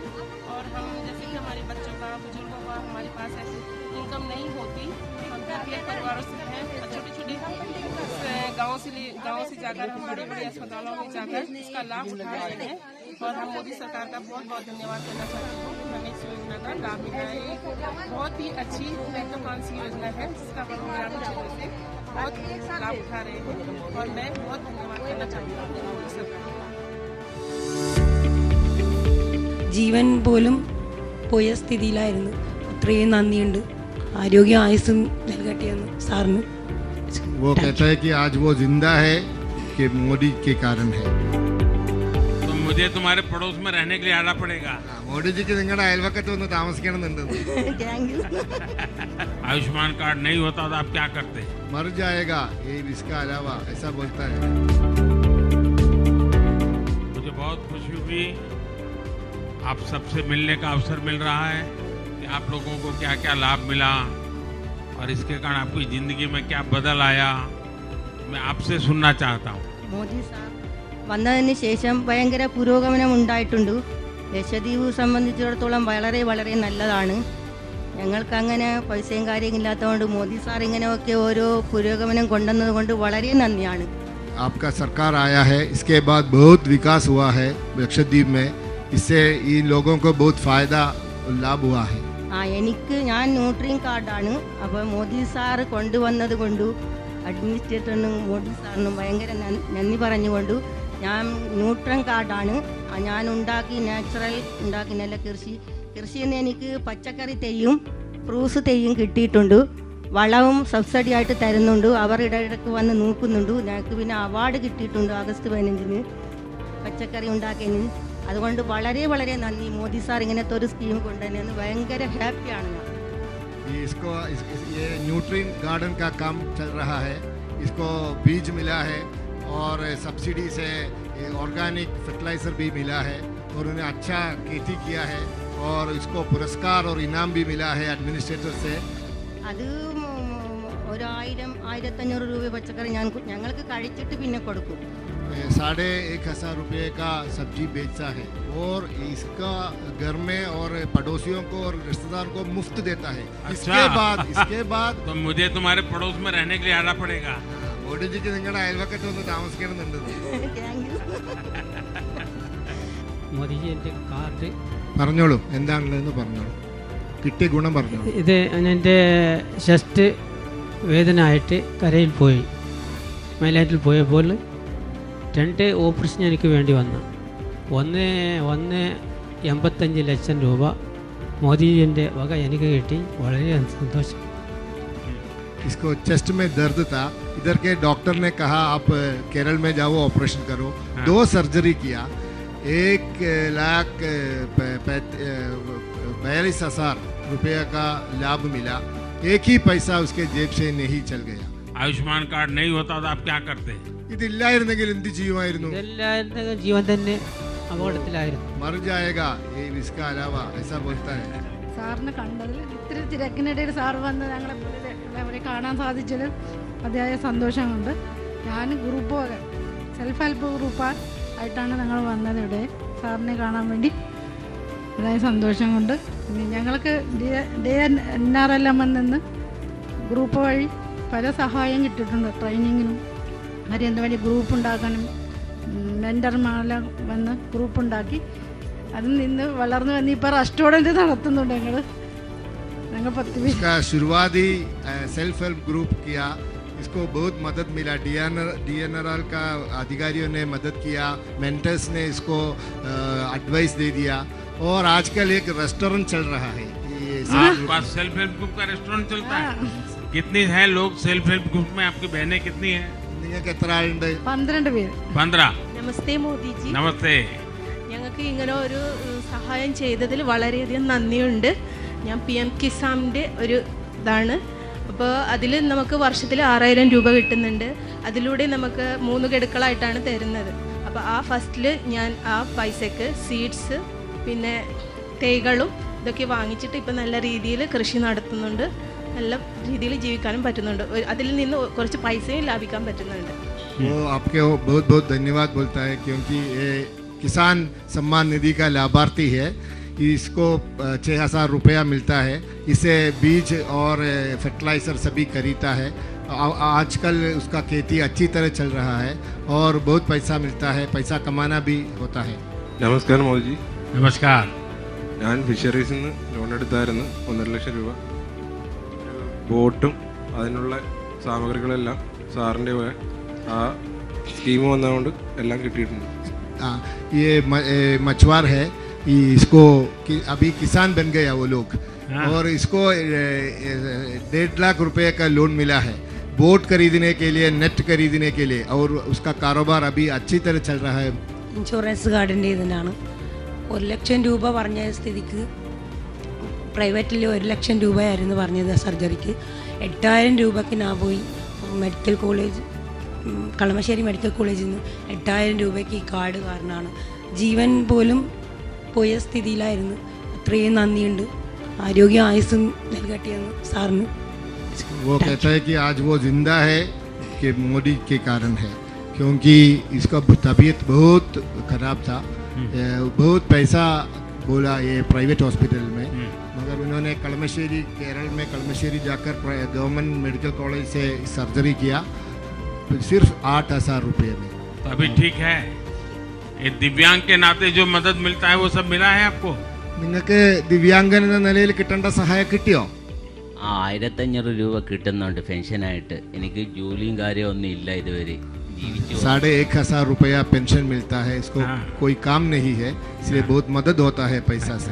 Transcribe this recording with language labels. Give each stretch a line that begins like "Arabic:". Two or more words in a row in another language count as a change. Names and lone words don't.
Hindi: और हम जैसे कि हमारे बच्चों का, बुजुर्गों का, हमारे पास ऐसी इनकम नहीं होती, हम बीपीएल परिवारों से हैं, छोटे छोटे गाँव से जाकर हम बड़े बड़े अस्पतालों में जाकर इसका लाभ उठा रहे हैं। और हम मोदी सरकार का बहुत बहुत धन्यवाद करना चाहते हैं कि हमें इस योजना का लाभ मिला है। बहुत ही अच्छी महत्वाकांक्षी योजना है जिसका हम ग्रामीण क्षेत्र से बहुत लाभ उठा रहे हैं, और मैं बहुत धन्यवाद करना चाहती हूँ मोदी सरकार का।
Malayalam: ജീവൻ പോലും പോയ സ്ഥിതിയിലായിരുന്നു. അത്രയും നന്ദിയുണ്ട്. ആരോഗ്യ ആയുസ്സും നൽകട്ടെയെന്ന് സാറിന്.
Hindi: वो कहता है कि आज वो जिंदा है कि मोदी के कारण है। तो मुझे तुम्हारे पड़ोस में रहने के लिए आना पड़ेगा। मोदी जी के
Malayalam: നിങ്ങളുടെ അയൽവക്കത്ത് വന്ന് താമസിക്കണമെന്നുണ്ട്।
Hindi: आयुष्मान कार्ड नहीं होता तो आप क्या करते? मर जाएगा ये इसका अलावा, ऐसा बोलता है। मुझे बहुत खुशी हुई, आप सबसे मिलने का अवसर मिल रहा है कि आप लोगों को क्या क्या लाभ मिला और इसके कारण आपकी ജിന്ദഗി में क्या बदल आया, मैं आपसे सुनना चाहता हूँ।
Malayalam: മോദി സാർ വന്നതിന് ശേഷം ഭയങ്കര പുരോഗമനം ഉണ്ടായിട്ടുണ്ട്. ലക്ഷദ്വീപ് സംബന്ധിച്ചിടത്തോളം വളരെ വളരെ നല്ലതാണ്. ഞങ്ങൾക്ക് അങ്ങനെ പൈസയും കാര്യമില്ലാത്തതുകൊണ്ട് മോദി സാർ ഇങ്ങനെയൊക്കെ ഓരോ പുരോഗമനം കൊണ്ടുവന്നത് കൊണ്ട് വളരെ നന്ദിയാണ്.
Hindi: आपका सरकार आया है, इसके बाद बहुत विकास हुआ है लक्षद्वीप में, इससे इन लोगों को बहुत फायदा लाभ हुआ है।
Malayalam: ഞാൻ ന്യൂട്രീൻ കാർഡാണ്. അപ്പോൾ മോദി സാർ കൊണ്ടുവന്നത് കൊണ്ടു അഡ്മിനിസ്ട്രേറ്ററിനും മോദി സാറിനും ഭയങ്കര നന്ദി പറഞ്ഞുകൊണ്ട് ഞാൻ ന്യൂട്രീൻ കാർഡാണ്. ഞാൻ ഉണ്ടാക്കി നാച്ചുറൽ ഉണ്ടാക്കി നല്ല കൃഷിയിൽ നിന്ന് എനിക്ക് പച്ചക്കറി തെയ്യും ഫ്രൂട്ട്സ് തെയ്യും കിട്ടിയിട്ടുണ്ട്. വളവും സബ്സിഡി ആയിട്ട് തരുന്നുണ്ട്. അവർ ഇടയ്ക്ക് വന്ന് നോക്കുന്നുണ്ട്. ഞങ്ങൾക്ക് പിന്നെ അവാർഡ് കിട്ടിയിട്ടുണ്ട് ആഗസ്റ്റ് 15 പച്ചക്കറി ഉണ്ടാക്കിയതിന്. അതുകൊണ്ട് വളരെ വളരെ നന്ദി. മോദി സാർ ഇങ്ങനത്തെ ഒരു സ്കീം കൊണ്ടുതന്നെ ഭയങ്കര ഹാപ്പിയാണ് ഞാൻ.
Hindi: इसको ये
English: nutrition garden
Hindi: का काम चल रहा है, इसको बीज मिला है और सब्सिडी से
English: organic fertilizer
Hindi: भी मिला है और उन्हें अच्छा खेती किया है और इसको पुरस्कार और इनाम भी मिला है एडमिनिस्ट्रेटर से।
Malayalam: അത് 1,000-1,500 രൂപ പച്ചക്കറി ഞങ്ങൾക്ക് കഴിച്ചിട്ട് പിന്നെ കൊടുക്കും.
Hindi: 1,500 रुपये का सब्जी बेचता है और इसका घर में और पड़ोसियों को और रिश्तेदार को मुफ्त देता है। अच्छा। इसके बाद तो मुझे तुम्हारे पड़ोस में रहने के लिए आना पड़ेगा।
Malayalam: മോദി ജിക്ക് നിങ്ങളുടെ അയൽവക്കത്ത് വന്ന് താമസിക്കണമെന്നുണ്ട്। മോദിജി എൻ്റെ കാർഡ് പറഞ്ഞോളൂ, എന്താണുള്ളതെന്ന് പറഞ്ഞോളൂ, കിട്ടിയ ഗുണം പറഞ്ഞോളൂ. ഇത് എൻ്റെ ചെസ്റ്റ് വേദന ആയിട്ട് കരയിൽ പോയി, മൈലാറ്റിൽ പോയപ്പോൾ 2 ഓപ്പറേഷൻ എനിക്ക് വേണ്ടി വന്നു. 1.85 ലക്ഷം രൂപ മോദിജിൻ്റെ വക എനിക്ക് കിട്ടി. വളരെ സന്തോഷം.
Hindi: इसको चेस्ट में दर्द था, इधर के डॉक्टर ने कहा आप केरल में जाओ ऑपरेशन करो। 2 सर्जरी किया, 1,42,000 रुपये का लाभ मिला। एक ही पैसा उसके जेब से नहीं चल गया। आयुष्मान कार्ड नहीं होता तो आप क्या करते?
Malayalam: ഇതില്ലായിരുന്നെങ്കിൽ എന്ത് ചെയ്യുമായിരുന്നു? ഇതെല്ലാവരുടെ ജീവൻ തന്നെ അപകടത്തിലായിരുന്നു.
Hindi: मर जाएगा ये इसका अलावा, ऐसा बोलता है।
Malayalam: സാറിനെ കണ്ടതിൽ ഇത്തിരി തിരക്കിനിടയിൽ സാറ് വന്ന് ഞങ്ങളെ അവരെ കാണാൻ സാധിച്ചത് അതിയായ സന്തോഷമുണ്ട്. ഞാൻ
English: group self help group
Malayalam: ആയിട്ടാണ് ഞങ്ങൾ വന്നത് ഇവിടെ. സാറിനെ കാണാൻ വേണ്ടി അതിയായ സന്തോഷം കൊണ്ട് ഇനി ഞങ്ങൾക്ക് DNRLM നിന്ന് ഗ്രൂപ്പ് വഴി പല സഹായം കിട്ടിയിട്ടുണ്ട്. ട്രെയിനിങ്ങിനും അതിന് വേണ്ടി ഗ്രൂപ്പ് ഉണ്ടാക്കാനും മെൻറ്റർമാരെല്ലാം വന്ന് ഗ്രൂപ്പ് ഉണ്ടാക്കി അതിൽ നിന്ന് വളർന്നു വന്ന് ഇപ്പോൾ റെസ്റ്റോറൻറ്റ് നടത്തുന്നുണ്ട് ഞങ്ങൾ 10 പേര്.
Hindi: इसका शुरुआती
English: self help group
Hindi: किया, इसको बहुत मदद मिला. DNRL का अधिकारियों ने मदद किया, मेंटर्स ने इसको एडवाइस दे दिया और आजकल एक रेस्टोरेंट चल रहा है. आपके पास
English: self help group
Hindi: का रेस्टोरेंट चलता है? कितनी है लोग
English: self help group
Hindi: में? आपकी बहनें कितनी है?
Malayalam: നിങ്ങൾക്ക് എത്ര ആളുണ്ട്? 12 പേര്. 15. നമസ്തേ മോദിജി. നമസ്തേ. ഞങ്ങൾക്ക് ഇങ്ങനെ ഒരു സഹായം ചെയ്തതിൽ വളരെയധികം നന്ദിയുണ്ട്. ഞാൻ PM കിസാൻ്റെ ഒരു ഇതാണ്. അപ്പോൾ അതിൽ നമുക്ക് വർഷത്തിൽ 6000 രൂപ കിട്ടുന്നുണ്ട്. അതിലൂടെ നമുക്ക് 3 ഗഡുക്കളായിട്ടാണ് തരുന്നത്. അപ്പോൾ ആ ഫസ്റ്റിൽ ഞാൻ ആ പൈസക്ക് സീഡ്സ് പിന്നെ തൈകളും ഇതൊക്കെ വാങ്ങിച്ചിട്ട് ഇപ്പം നല്ല രീതിയിൽ കൃഷി നടത്തുന്നുണ്ട്. നല്ല രീതിയിൽ ജീവിക്കാനും പറ്റുന്നുണ്ട്. അതിൽ നിന്ന് കുറച്ച് പൈസയും ലാഭിക്കാൻ പറ്റുന്നുണ്ട്.
Hindi: वो आपके बहुत बहुत धन्यवाद बोलता है क्योंकि ये किसान सम्मान निधि का लाभार्थी है. इसको 6000 रुपया मिलता है. इसे बीज और फर्टिलाइज़र सभी खरीदता है. आजकल उसका खेती अच्छी तरह चल रहा है और बहुत पैसा मिलता है. पैसा कमाना भी होता है.
Malayalam: നമസ്കാരം മോദിജി.
Hindi: नमस्कार.
Malayalam: ഞാൻ ഫിഷറീസിൽ നിന്ന് ലോൺ എടുത്തായിരുന്നു 1.5 ലക്ഷം രൂപ. ബോട്ടും അതിനുള്ള സാമഗ്രികളെല്ലാം സാറിൻ്റെ ആ സ്കീം വന്നതുകൊണ്ട് എല്ലാം കിട്ടിയിട്ടുണ്ട്.
Hindi: ये मछुआर है, इसको अभी किसान बन गया वो लोग और इसको 1.5 लाख रुपए का लोन मिला है बोट खरीदने के लिए, नेट खरीदने के लिए और उसका कारोबार अभी अच्छी तरह चल रहा है.
Malayalam: ഇൻഷുറൻസ് കാർഡിൻ്റെ ഇതിനാണ് 1 ലക്ഷം രൂപ പറഞ്ഞ സ്ഥിതിക്ക് പ്രൈവറ്റിൽ 1 ലക്ഷം രൂപയായിരുന്നു പറഞ്ഞത് സർജറിക്ക്. 8000 രൂപയ്ക്ക് ഞാൻ പോയി
English: medical college
Malayalam: കളമശ്ശേരി
English: medical college
Malayalam: നിന്ന് 8000 രൂപയ്ക്ക് ഈ കാർഡ് കാരണമാണ് ജീവൻ പോലും പോയ സ്ഥിതിയിലായിരുന്നു. അത്രയും നന്ദിയുണ്ട്. ആരോഗ്യ ആയുസ്സും നൽകട്ടെയെന്ന് സാറിന്.
Hindi: वो कहता है कि आज वो जिंदा है कि मोदी के कारण है, क्योंकि इसका तबीयत बहुत खराब था. बहुत पैसा बोला ये
English: private hospital
Hindi: में, मगर उन्होंने कलमश्शेरी केरल में कलमश्शेरी जाकर
English: government medical college
Hindi: से सर्जरी किया सिर्फ 8000 रुपये में. तो अभी ठीक है? ये दिव्यांग के नाते जो मदद मिलता है वो सब मिला है आपको?
Malayalam: നിങ്ങൾക്ക് ദിവ്യാംഗൻ എന്ന നിലയിൽ കിട്ടേണ്ട സഹായം കിട്ടിയോ? 1500 രൂപ കിട്ടുന്നുണ്ട് പെൻഷനായിട്ട്. എനിക്ക് ജോലിയും കാര്യമൊന്നും ഇല്ല ഇതുവരെ.
Hindi: 1500 रुपया पेंशन मिलता है. इसको कोई काम नहीं है, इसलिए बहुत मदद होता है पैसा से.